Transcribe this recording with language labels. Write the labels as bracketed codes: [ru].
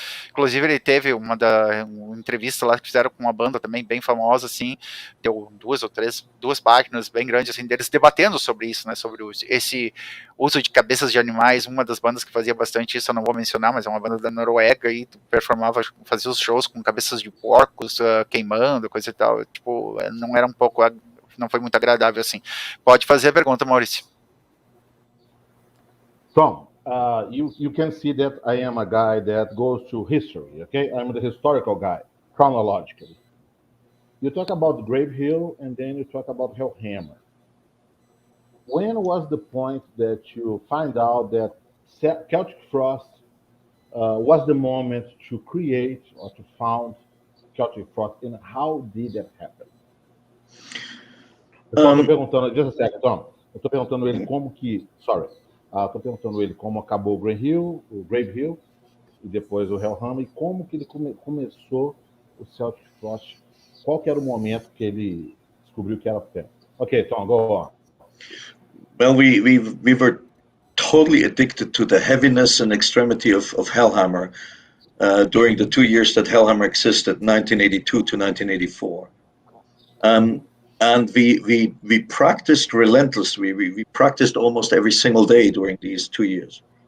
[pt] Inclusive, ele teve uma entrevista lá que fizeram com uma banda também bem famosa, assim, deu duas páginas bem grandes, assim, deles debatendo sobre isso, né, sobre esse uso de cabeças de animais. Uma das bandas que fazia bastante isso, eu não vou mencionar, mas é uma banda da Noruega, e fazia os shows com cabeças de porcos queimando, coisa e tal, tipo, não foi muito agradável, assim. Pode fazer a pergunta, Maurício. [en] Tom, you can see that I am a guy that goes to history, okay? I'm the historical guy, chronologically. You talk about Grave Hill, and then you talk about Hellhammer. When was the point that you find out that Celtic Frost was the moment to create or to found Celtic Frost, and how did that happen? [pt] Eu estou perguntando, [en] just a second, Tom. [pt] Eu estou perguntando ele como que, estou perguntando ele como acabou o Grave Hill, e depois o Hellhammer, e como que ele começou o Celtic Frost. Qual que era o momento que ele descobriu que era fé? [en] Okay, Tom, go on. Well, we were totally addicted to the heaviness and extremity of Hellhammer during the 2 years that Hellhammer existed, 1982 to 1984. And we practiced relentlessly. We practiced almost every single day during these 2 years.